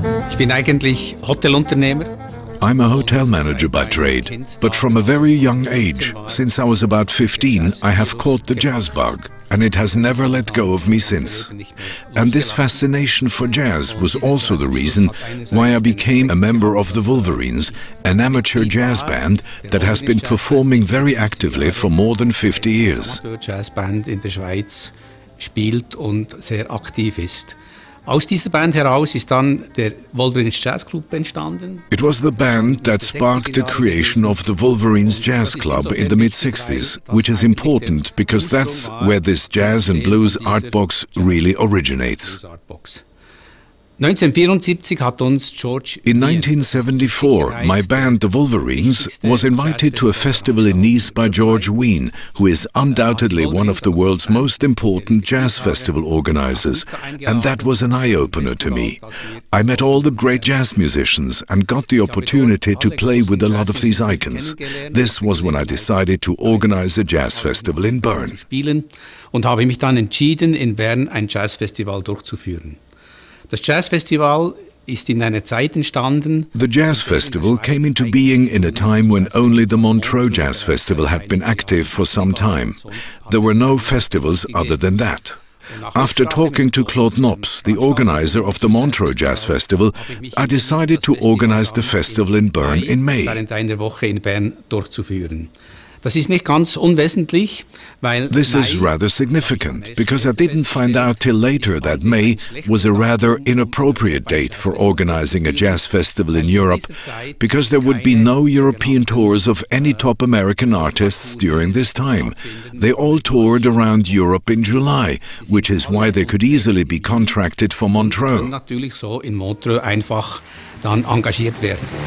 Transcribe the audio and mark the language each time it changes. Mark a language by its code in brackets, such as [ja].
[de] Ich bin eigentlich Hotelunternehmer. [en] I'm a hotel manager by trade, but from a very young age, since I was about 15, I have caught the jazz bug, and it has never let go of me since. And this fascination for jazz was also the reason why I became a member of the Wolverines, an amateur jazz band that has been performing very actively for more than 50 years. [de] Jazzband in der Schweiz spielt und sehr aktiv ist. Aus dieser Band heraus ist dann der Wolverines Jazz Group entstanden. [en] It was the band that sparked the creation of the Wolverines Jazz Club in the mid-60s, which is important because that's where this jazz and blues ARTBOX really originates. In 1974, my band, the Wolverines, was invited to a festival in Nice by George Wein, who is undoubtedly one of the world's most important jazz festival organizers, and that was an eye-opener to me. I met all the great jazz musicians and got the opportunity to play with a lot of these icons. This was when I decided to organize a jazz festival in Bern. [de] Und habe mich dann entschieden, in Bern ein Jazzfestival durchzuführen. Das Jazzfestival ist in einer Zeit entstanden. [en] The Jazz Festival came into being in a time when only the Montreux Jazz Festival had been active for some time. There were no festivals other than that. After talking to Claude Knops, the organizer of the Montreux Jazz Festival, I decided to organize the festival in Bern in May. [de] Während einer Woche in Bern durchzuführen. Das ist nicht ganz unwesentlich, weil [en] This is rather significant, because I didn't find out till later that May was a rather inappropriate date for organizing a jazz festival in Europe, because there would be no European tours of any top American artists during this time. They all toured around Europe in July, which is why they could easily be contracted for Montreux. [de] Natürlich so in Montreux einfach dann engagiert werden.